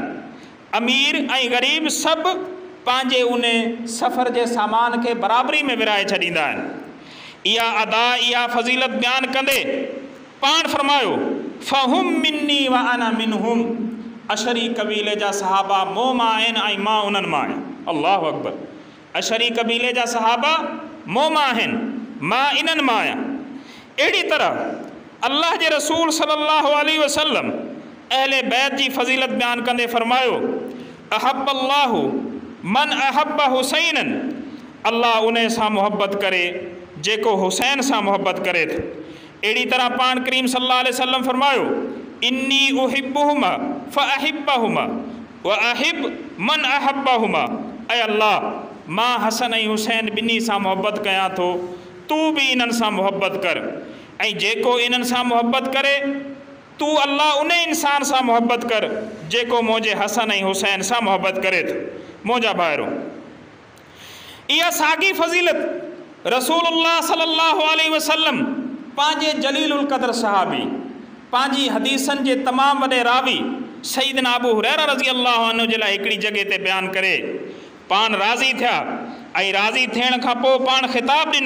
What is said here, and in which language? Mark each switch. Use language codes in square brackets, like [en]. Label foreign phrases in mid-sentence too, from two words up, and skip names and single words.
[sd] अमीर ऐं ग़रीब सभु पंहिंजे उन सफ़र जे सामान खे बराबरी में विराए छॾींदा आहिनि। इहा अदा, इहा फ़ज़ीलत बयान कंदे पाण फरमायो [ar] فهم مني وأنا منهم, [sd] अशरी कबीले जा सहाबा मूं मां आहिनि ऐं मां उन्हनि मां आहियां। [ar] الله أكبر. [sd] अशरी कबीले जा सहाबा मूं मां आहिनि, मां इन्हनि मां आहियां। अहिड़ी तरह अल्लाह जे रसूल [ar] صلى الله عليه وسلم [sd] अहले बैत जी फ़ज़ीलत बयान कंदे फरमायो [ar] أحب الله من أحب حسينا, [sd] अल्लाह उन सां मुहब्बत करे जेको हुसैन सां मुहब्बत करे थो। अहिड़ी तरह पाण करीम [ar] صلى الله عليه وسلم فرمايو إني أحبهما فأحبهما وأحب من أحبهما, [sd] ऐं अल्लाह मां हसन ऐं हुसैन ॿिन्ही सां मुहब्बत कयां थो, तूं बि इन्हनि सां मुहब्बत कर, ऐं जेको इन्हनि सां मुहब्बत करे तूं अल्लाह उन इंसान सां मुहब्बत कर जेको मुंहिंजे हसन ऐं हुसैन सां मुहब्बत करे थो। मुंहिंजा भाइरो, इहा साॻी फ़ज़ीलत रसूलुल्लाह [ar] صلى الله عليه وسلم [sd] पंहिंजे जलीलुल क़द्र सहाबी, पंहिंजी हदीसनि जे तमामु वॾे रावी सईदना अबू हुरैरा [ar] رضي الله عنه [sd] जे लाइ हिकिड़ी जॻह ते बयानु करे पाण राज़ी थिया, ऐं राज़ी थियण खां पोइ पाण ख़िताब ॾिनो।